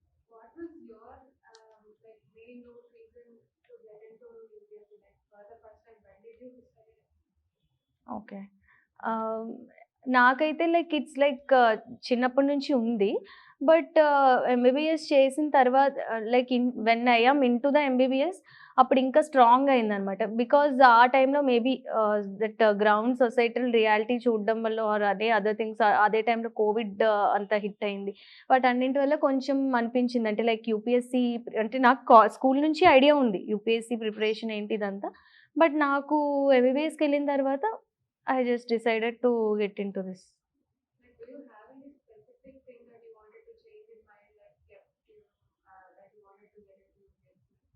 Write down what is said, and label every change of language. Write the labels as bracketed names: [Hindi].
[English] What was your like main reason to get into UPSC? Like for the first time, when did you decide? Okay. [Telugu] నాకైతే like it's like చిన్నప్పటి నుంచి ఉంది. But MBBS చేసిన తర్వాత like [English] when I am into the MBBS [Telugu] అప్పుడు ఇంకా strong అయిందనమాట. Because ఆ టైంలో maybe that ground societal reality చూడడం వల్ల ఆర్ అదే అదర్ థింగ్స్ అదే టైంలో కోవిడ్ అంత హిట్ అయింది. వాటన్నింటి వల్ల కొంచెం అనిపించింది. అంటే లైక్ యూపీఎస్సీ అంటే నాకు స్కూల్ నుంచి ఐడియా ఉంది. యూపీఎస్సీ ప్రిపరేషన్ ఏంటి ఇదంతా. బట్ నాకు ఎంబీబీఎస్‌కెళ్ళిన తర్వాత [English] I just decided to get into this. Like, do you have any specific thing that you wanted to change in mind that kept you that you wanted to get into UPSC?